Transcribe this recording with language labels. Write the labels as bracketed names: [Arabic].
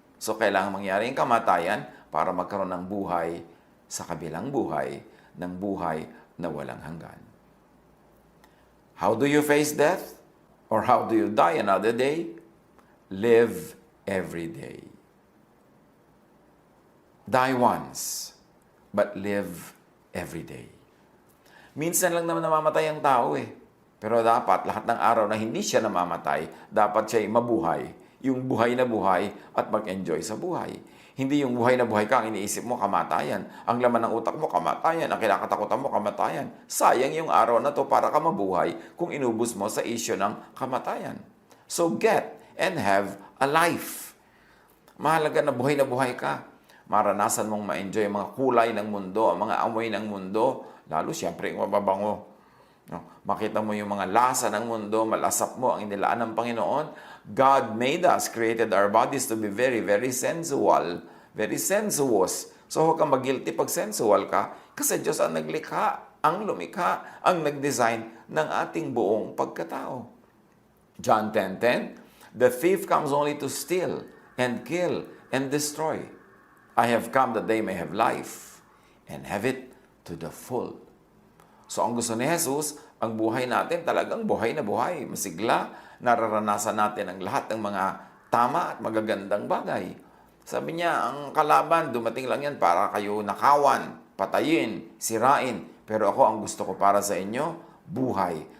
[Filipino] So, kailangan mangyari ang kamatayan para magkaroon ng buhay sa kabilang buhay, ng buhay na walang hanggan. [English] How do you face death? Or how do you die another day? Live every day. Die once, but live every day. [Filipino] Minsan lang naman namamatay ang tao eh. Pero dapat lahat ng araw na hindi siya namamatay, dapat siya'y mabuhay. Yung buhay na buhay at mag-enjoy sa buhay. Hindi yung buhay na buhay ka, ang iniisip mo, kamatayan. Ang laman ng utak mo, kamatayan. Ang kinakatakutan mo, kamatayan. Sayang yung araw na to para ka mabuhay kung inubos mo sa isyo ng kamatayan. [English] So get and have a life. [Filipino] Mahalaga na buhay ka. Maranasan mong ma-enjoy ang mga kulay ng mundo, ang mga amoy ng mundo, lalo siyempre yung mababango. No? Makita mo yung mga lasa ng mundo, malasap mo ang inilaan ng Panginoon. [English] God made us, created our bodies to be very, very sensual, very sensuous. [Filipino] So huwag kang mag-guilty pag sensual ka, kasi Diyos ang naglikha, ang lumikha, ang nag-design ng ating buong pagkatao. [English] John 10:10, the thief comes only to steal and kill and destroy. I have come that they may have life and have it to the full. [Filipino] So ang gusto ni Jesus, ang buhay natin talagang buhay na buhay, masigla, nararanasan natin ang lahat ng mga tama at magagandang bagay. Sabi niya, ang kalaban, dumating lang yan para kayo nakawan, patayin, sirain. Pero ako, ang gusto ko para sa inyo, buhay.